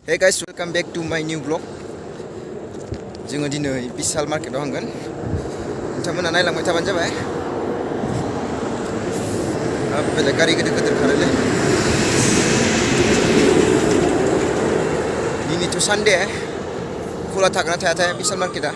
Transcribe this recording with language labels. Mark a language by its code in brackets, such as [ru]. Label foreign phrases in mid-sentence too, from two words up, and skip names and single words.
[en] Hey guys, welcome back to my new vlog. [brx] जोङो दिनै बिशाल मार्केटाव थांगोन. नोंथांमोना नायलांबाय थाबानो जाबाय. बेलेग गारि गिदिर खारोलै. दिनैथ' सानडे. खुला थागोन ना थायाथाय बिशाल मार्केटा.